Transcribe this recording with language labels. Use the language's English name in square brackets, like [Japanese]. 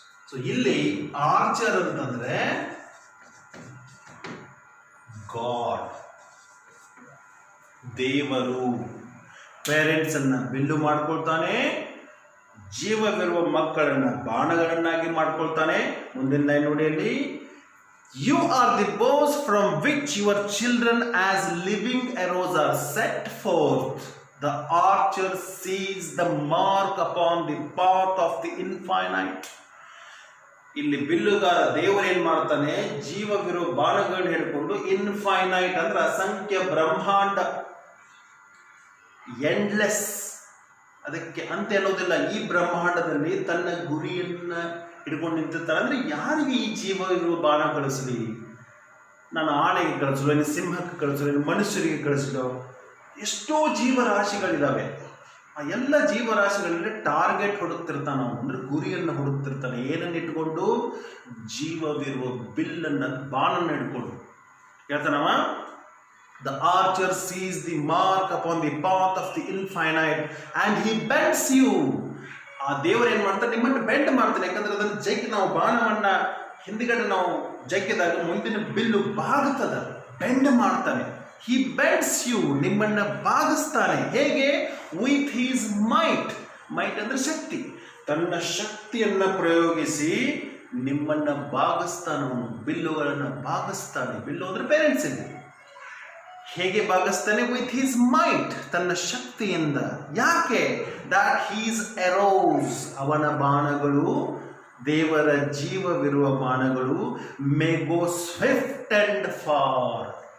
[Kannada] So ಇಲ್ಲಿ archer ಅಂತಂದ್ರೆ god, ದೇವರು. ಪೇರೆಂಟ್ಸ್ ಅನ್ನ ಬಿಲ್ಲು ಮಾಡ್ಕೊಳ್ತಾನೆ, ಜೀವವಿರುವ ಮಕ್ಕಳನ್ನ ಬಾಣಗಳನ್ನಾಗಿ ಮಾಡ್ಕೊಳ್ತಾನೆ. ಮುಂದಿನ ಲೈನ್ ನೋಡಿ ಅಲ್ಲಿ, [English] You are the bows from which your children as living arrows are set forth. The archer sees the mark upon the path of the infinite. [Kannada] ಇಲ್ಲಿ ಬಿಲ್ಲುಗಾರ ದೇವರು ಏನ್ ಮಾಡ್ತಾನೆ? ಜೀವವಿರೋ ಬಾಣಗಳನ್ನ ಹಿಡ್ಕೊಂಡು, ಇನ್ಫೈನೈಟ್ ಅಂದ್ರೆ ಅಸಂಖ್ಯ ಬ್ರಹ್ಮಾಂಡ, ಎಂಡ್ಲೆಸ್, ಅದಕ್ಕೆ ಅಂತ ಅನ್ನೋದಿಲ್ಲ. ಈ ಬ್ರಹ್ಮಾಂಡದಲ್ಲಿ ತನ್ನ ಗುರಿಯನ್ನ ಹಿಡ್ಕೊಂಡು ನಿಂತಿರ್ತಾರೆ. ಅಂದ್ರೆ ಯಾರಿಗೆ ಈ ಜೀವವಿರುವ ಬಾಣ ಕಳಿಸಲಿ? ನಾನು ಆನೆಗೆ ಕಳಿಸಲು, ಇನ್ನು ಸಿಂಹಕ್ಕೆ ಕಳಿಸಲು, ಇನ್ನು ಮನುಷ್ಯರಿಗೆ ಕಳಿಸಲು, ಎಷ್ಟೋ ಜೀವರಾಶಿಗಳಿದಾವೆ. ಆ ಎಲ್ಲ ಜೀವರಾಶಿಗಳಲ್ಲಿ ಟಾರ್ಗೆಟ್ ಹುಡುಕ್ತಿರ್ತಾನೆ ಅವನು, ಅಂದ್ರೆ ಗುರಿಯನ್ನು ಹುಡುಕ್ತಿರ್ತಾನೆ. ಏನನ್ನ ಇಟ್ಕೊಂಡು? ಜೀವವಿರುವ ಬಿಲ್ಲನ್ನ, ಬಾಣನ್ನ ಹಿಡ್ಕೊಂಡು ಹೇಳ್ತಾನವ. [English] The archer sees the mark upon the path of the infinite and he bends you. [Kannada] ಆ ದೇವರು ಏನ್ ಮಾಡ್ತಾರೆ? ನಿಮ್ಮನ್ನು ಬೆಂಡ್ ಮಾಡ್ತಾನೆ. ಯಾಕಂದ್ರೆ ಅದನ್ನ ಜಗ್ಗಿ, ನಾವು ಬಾಣವನ್ನ ಹಿಂದ್ಗಡೆ ನಾವು ಜಗ್ಗಿದಾಗ ಮುಂದಿನ ಬಿಲ್ಲು ಬಾಗುತ್ತದ, ಬೆಂಡ್ ಮಾಡ್ತಾನೆ. [English] he bends you, [Kannada] ನಿಮ್ಮನ್ನ ಬಾಗಿಸ್ತಾನೆ. ಹೇಗೆ? [English] with his might. [Kannada] ಮೈಟ್ ಅಂದ್ರೆ ಶಕ್ತಿ. ತನ್ನ ಶಕ್ತಿಯನ್ನ ಪ್ರಯೋಗಿಸಿ ನಿಮ್ಮನ್ನ ಬಾಗಿಸ್ತಾನೆ. ಅವನು ಬಿಲ್ಲುಗಳನ್ನ ಬಾಗಿಸ್ತಾನೆ. ಬಿಲ್ಲು ಅಂದ್ರೆ ಪೇರೆಂಟ್ಸ್ ಇಲ್ಲಿ. ಹೇಗೆ ಬಾಗಿಸ್ತಾನೆ? [English] with his might, [Kannada] ತನ್ನ ಶಕ್ತಿಯಿಂದ. ಯಾಕೆ? [English] that his arrows, [Kannada] ಅವನ ಬಾಣಗಳು, ದೇವರ ಜೀವವಿರುವ ಬಾಣಗಳು, [English] May go swift and far.